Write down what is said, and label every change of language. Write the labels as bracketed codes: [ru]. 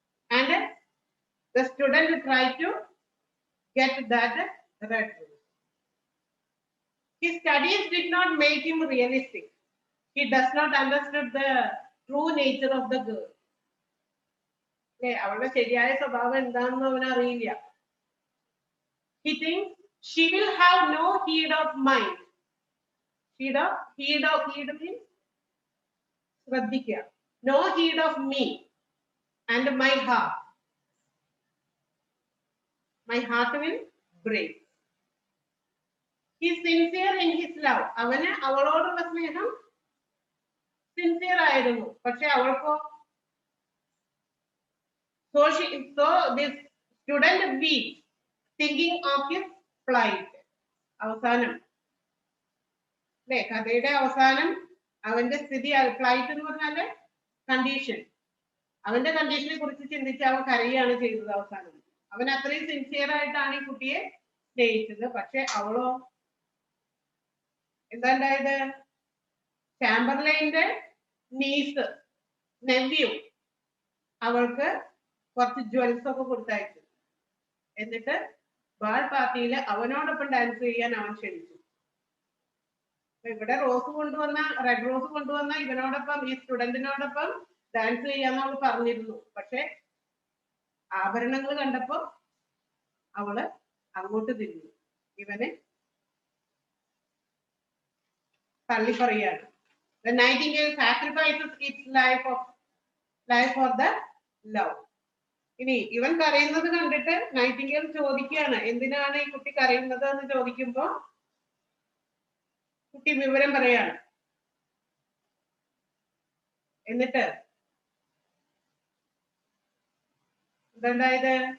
[en] And the student tried to get that red rose. His studies did not make him realistic. He does not understand the true nature of the girl. [ml] അവളുടെ ശരിയായ സ്വഭാവം എന്താണെന്ന് അവൻ അറിയില്ല. [en] He thinks she will have no heed of mind. Heed means ശ്രദ്ധിക്കുക. No heed of me and my heart. My heart will break. He is sincere in his love. [ml] അവന് അവളോടുള്ള സ്നേഹം sincere ആയിരുന്നു. പക്ഷെ അവൾക്കോ [en] so this student weeps, thinking of his flight. [ml] അവസാനം അല്ലെ കഥയുടെ അവസാനം അവന്റെ സ്ഥിതി ഫ്ലൈറ്റ് എന്ന് പറഞ്ഞാല് കണ്ടീഷൻ. അവന്റെ കണ്ടീഷനെ കുറിച്ച് ചിന്തിച്ച് അവൻ കരയുകയാണ് ചെയ്തത് അവസാനം. അവൻ അത്രയും സിൻസിയർ ആയിട്ടാണ് ഈ കുട്ടിയെ സ്നേഹിച്ചത്. പക്ഷെ അവളോ എന്താ ഉണ്ടായത്? ചാമ്പർലൈന്റെ നീസ് നെവ്യൂ അവൾക്ക് കുറച്ച് ജ്വൽസ് ഒക്കെ കൊടുത്തയച്ചു. എന്നിട്ട് ബാൾ പാർട്ടിയിൽ അവനോടൊപ്പം ഡാൻസ് ചെയ്യാൻ അവൻ ക്ഷണിച്ചു. ഇവിടെ റോസ് കൊണ്ടുവന്ന റെഡ് റോസ് കൊണ്ടുവന്ന ഇവനോടൊപ്പം ഈ സ്റ്റുഡന്റിനോടൊപ്പം ഡാൻസ് ചെയ്യാന്ന് അവൾ പറഞ്ഞിരുന്നു. പക്ഷെ ആഭരണങ്ങൾ കണ്ടപ്പോ അവള് അങ്ങോട്ട് തിരിഞ്ഞു. ഇവനെ തള്ളിപ്പറയാണ്. [en] The nightingale sacrifices its life for the love. [ml] ഇനി ഇവൻ കരയുന്നത് കണ്ടിട്ട് നൈറ്റിംഗേൽ ചോദിക്കുകയാണ്, എന്തിനാണ് ഈ കുട്ടി കരയുന്നത് എന്ന് ചോദിക്കുമ്പോ കുട്ടി വിവരം പറയാണ്. എന്നിട്ട് എന്തായത്?